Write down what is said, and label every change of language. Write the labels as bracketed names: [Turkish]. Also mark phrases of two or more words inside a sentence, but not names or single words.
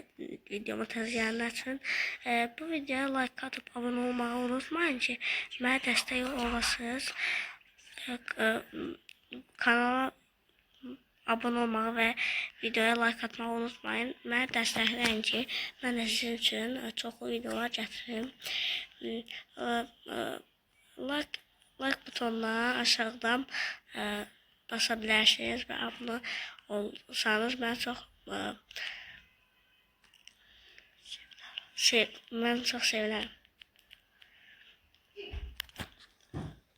[Azerbaijani] Videomu təzələyənlər üçün. Bu videoya like atıp abone olmağı unutmayın ki, mənə dəstək olasınız. Kanala abone olmağı ve videoya like atmağı unutmayın. Mənə dəstəkləyin ki, mən də sizin üçün çoxlu videolar gətirim. [Turkish] Like butonuna aşağıdan basabilirsiniz ve abone olsanız ben çok sevinirim.